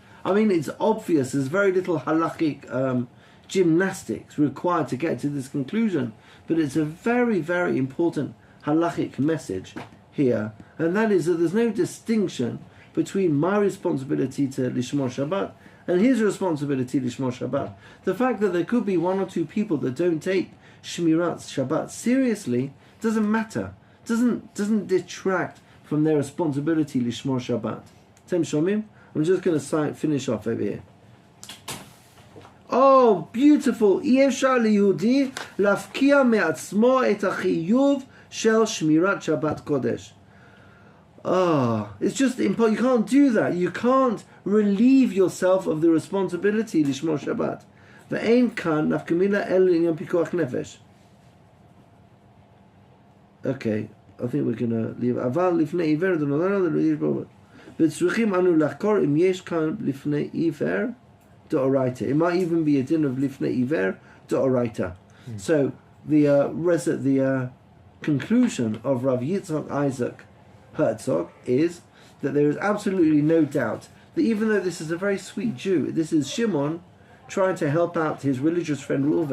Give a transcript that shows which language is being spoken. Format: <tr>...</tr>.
<en>I mean, it's obvious. There's very little halachic gymnastics required to get to this conclusion, but it's a very, very important halachic message here, and that is that there's no distinction between my responsibility to Lishmor Shabbat and his responsibility to Lishmor Shabbat. The fact that there could be one or two people that don't take Shmirat Shabbat seriously doesn't matter. Doesn't detract from their responsibility Lishmor Shabbat. Tem Shomim? I'm just going to finish off over here. Oh, beautiful.</en> <he>אי אפשר ליהודי להפקיע מעצמו את החיוב של שמירת שבת קודש.</he> <en>It's just impossible. You can't do that. You can't relieve yourself of the responsibility</en> <he>לשמור שבת. ואין כאן נפקא מינה אלא לעניין פיקוח נפש.</he> <en>Okay, I think we're going to leave.</en> <he>אבל לפני עיוור דנודנו לרגיש בו. וצריכים אנו לחקור אם יש כאן לפני עיוור d'oraita.</he> <en>It might even be a din of lifnei iver d'oraita. So the conclusion of Rav Yitzchak Isaac Herzog is that there is absolutely no doubt that even though this is a very sweet Jew, this is Shimon trying to help out his religious friend</en>